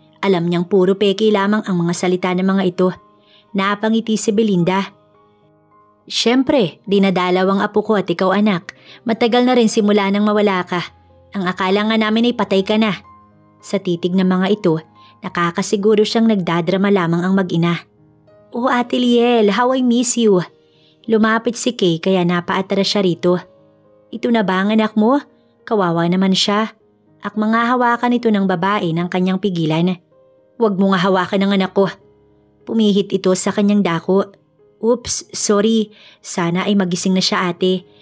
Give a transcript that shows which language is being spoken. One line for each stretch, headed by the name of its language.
Filipino: Alam niyang puro peke lamang ang mga salita ng mga ito. Napangiti si Belinda. Siyempre, dinadalaw ang apo ko at ikaw anak. Matagal na rin simula nang mawala ka. Ang akala nga namin ay patay ka na. Sa titig ng mga ito, nakakasiguro siyang nagdadrama lamang ang mag-ina.
English: Oh Ate Liel, how I miss you.
Filipino: Lumapit si Kay kaya napaatras siya rito. Ito na ba ang anak mo? Kawawa naman siya. Ak mga hawakan ito ng babae ng kanyang pigilan. Huwag mo nga hawakan ng anak ko. Pumihit ito sa kanyang dako.
English: Oops, sorry.
Filipino: Sana ay magising na siya ate.